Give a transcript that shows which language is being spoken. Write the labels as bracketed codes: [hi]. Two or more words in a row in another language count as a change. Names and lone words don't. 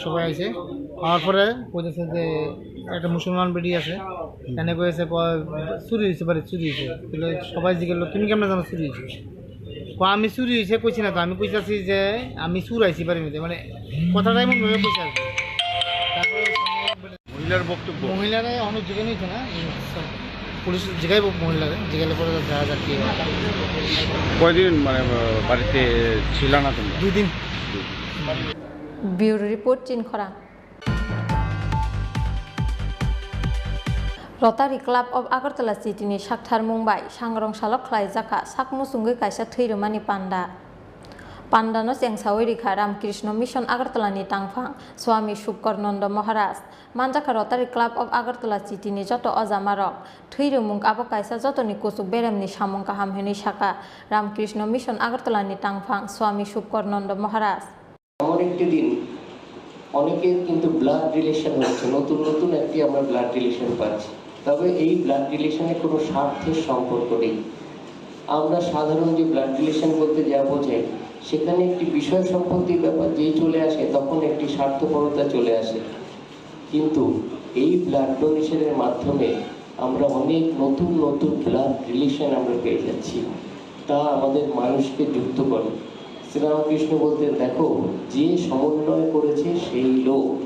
[bn] সবাই আইসে হওয়ার পরে বলতেছে যে একটা মুসলমান বেডি আছে এনে কয়েছে চুরি হয়েছে বাড়ি চুরি হয়েছে সবাই জিজ্ঞেস তুমি কেমন জানো চুরি হয়েছে আমি চুরি হয়েছে কইছি না তো আমি কইছি যে আমি চুর আইছি বাড়ির মধ্যে মানে কথাটা এমন ভাবে কইছে আর তারপরে মহিলার বক্তব্য মহিলারা অনেক জায়গায় নিয়েছে না পুলিশ জায়গায় মহিলারা জিজ্ঞাসা করে দেখা যাক কি কয়দিন মানে বাড়িতে ছিল না তুমি 2 দিন [en] bureau report [trp] চিনখরা Rotary Club of Agartala City ni Shakthar Mumbai sangrong salok khlai jaka sakmu sungui kaisa thirumani panda. Panda no Chengsawi Rikha Ramkrishna Mission Agartala ni tangphang Swami Shubkarnanda Maharaj manjaka Rotary Club of Agartala City ni joto ojamarok thirumung abo kaisa joto ni kusuk berem ni samung kaham heni shaka Ramkrishna Mission Agartala ni tangphang Swami Shubkarnanda Maharaj. [bn] আমার একটি দিন অনেকের কিন্তু [en] blood relation [bn] হচ্ছে নতুন নতুন একটি আমরা [en] blood relation [bn] পাচ্ছি তবে এই [en] blood relation [bn] কোনো স্বার্থের সম্পর্ক নেই আমরা সাধারণ যে [en] blood relation [bn] বলতে যা বোঝাই সেখানে একটি বিষয় সম্পত্তির ব্যাপার যেই চলে আসে তখন একটি স্বার্থপরতা চলে আসে কিন্তু এই [en] blood donation [bn] মাধ্যমে আমরা অনেক নতুন নতুন [en] blood relation [bn] আমরা পেয়ে যাচ্ছি তা আমাদের মানুষকে যুক্ত করে শ্রীরামকৃষ্ণ বলতেন দেখো যে সমন্বয় করেছে সেই লোক